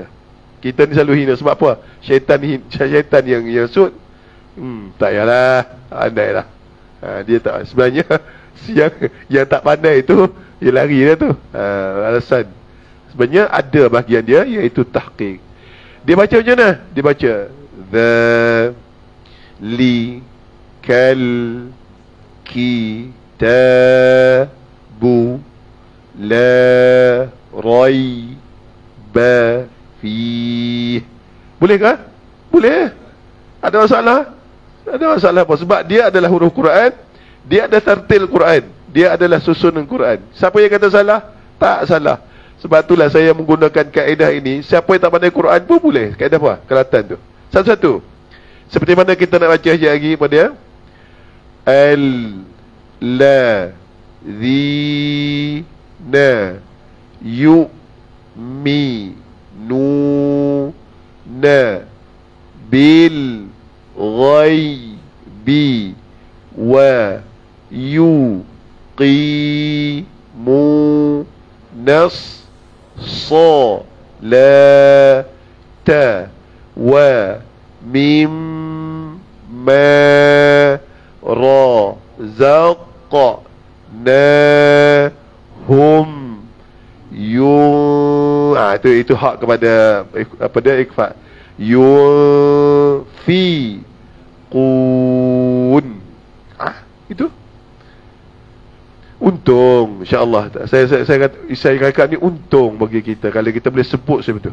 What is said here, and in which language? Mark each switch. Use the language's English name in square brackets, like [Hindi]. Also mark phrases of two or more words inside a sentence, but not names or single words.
[Malay] Kita ni selalu hina. Sebab apa? Syaitan yang sud. Tak payahlah, andailah. Dia tak. Sebenarnya yang tak pandai tu, dia lari dah tu. Alasan. Sebenarnya ada bahagian dia, iaitu tahqiq. Dia baca macam mana? Dia baca the, li, kal, ki, ta, bu, la, rai, ba, fi. Bolehkah? Boleh. Ada masalah? Ada masalah apa? Sebab dia adalah huruf Quran, dia ada tartil Quran, dia adalah susunan Quran. Siapa yang kata salah? Tak salah. Sebab itulah saya menggunakan kaedah ini. Siapa yang tak pandai Quran pun boleh. Kaedah apa? Kelatan tu. Satu-satu. Seperti mana kita nak baca sekejap lagi pada [Arabic] الذين يؤمنون بال غيب ويقيمون الصلاة ومما رزقناهم [Malay] itu hak kepada [Arabic] إخفاء ينفقون. [Malay] Itu untung, [Arabic] إن شاء الله. [Malay] Saya kata ni untung bagi kita kalau kita boleh sebut sebetul.